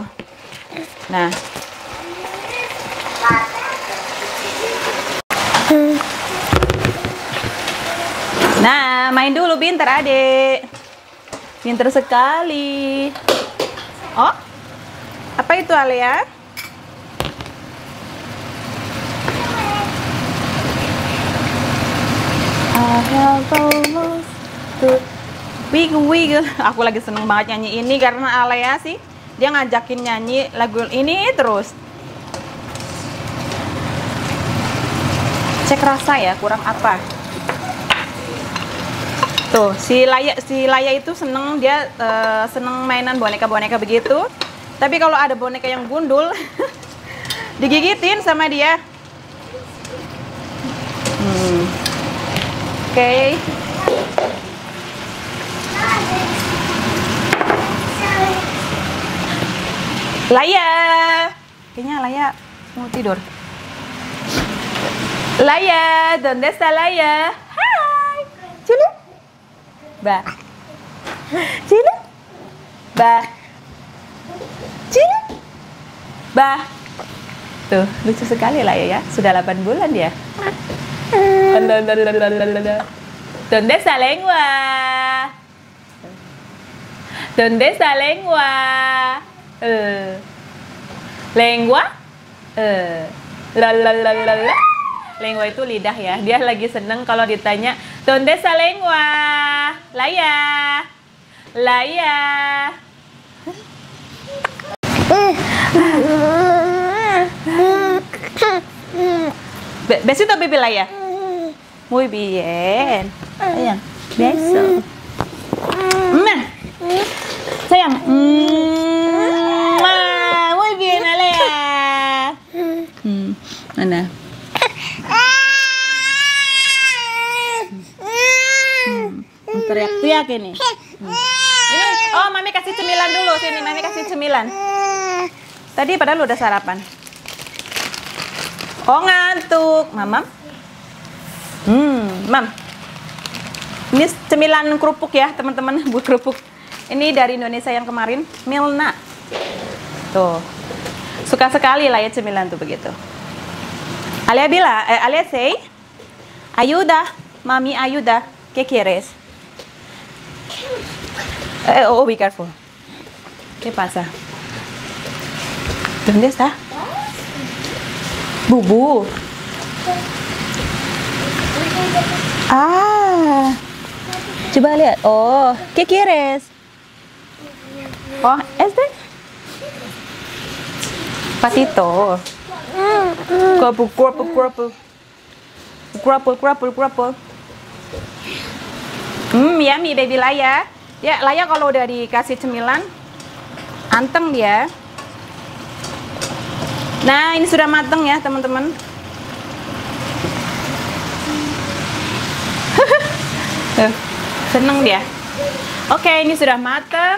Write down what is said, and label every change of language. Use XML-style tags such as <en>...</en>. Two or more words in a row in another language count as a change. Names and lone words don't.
<id>Nah, nah main dulu pintar adek, pintar sekali. Oh, apa itu Alia?</id> <en>I have almost to wiggle.</en> <id>Aku lagi seneng banget nyanyi ini karena Alea sih dia ngajakin nyanyi lagu ini terus. Cek rasa ya, kurang apa? Tuh, si Laya itu seneng, dia seneng mainan boneka-boneka begitu. Tapi kalau ada boneka yang gundul digigitin sama dia. Oke. Laya, kayaknya Laya mau tidur. Laya,</id> <es>¿dónde está Laya?</es> <id>Hai, Cilu, ba, Cilu, ba, Cilu, ba. Tuh, lucu sekali Laya ya. Sudah 8 bulan ya.</id> <es>¿Dónde está lengua? ¿Dónde está lengua? Lengua? La.</es> <id>Lengua itu lidah ya. Dia lagi seneng kalau ditanya,</id> <es>¿Dónde está lengua?</es> <id>Laya. Laya.</id> <es>Besito baby Laya. Muy bien. Sayang, beso. Sayang. Muy bien, Alea.</es> <id>Mana? Teriak-teriak ini. Oh, Mami kasih cemilan dulu sini. Mami kasih cemilan. Tadi padahal udah sarapan. Oh, ngantuk, Mamam. Mam. Ini cemilan kerupuk ya, teman-teman, buat kerupuk. Ini dari Indonesia yang kemarin, Milna. Tuh. Suka sekali lah ya cemilan tuh begitu.</id> <es>Alia bilang, Alia say, ayuda, mami ayuda, ¿qué quieres?</es> <en>Oh, be careful.</en> <es>¿Qué pasa? ¿Dónde está? Bubu.</es> <id>Ah, coba lihat.</id> <es>Oh, ¿qué quieres? Oh, este. Patito. Crapple, crapple, crapple. Crapple, crapple, crapple.</es> <en>Yummy baby</en> <id>Laya. Ya, Laya kalau udah dikasih cemilan, anteng dia. Nah, ini sudah mateng ya, teman-teman. Seneng dia. Oke, ini sudah mateng.</id>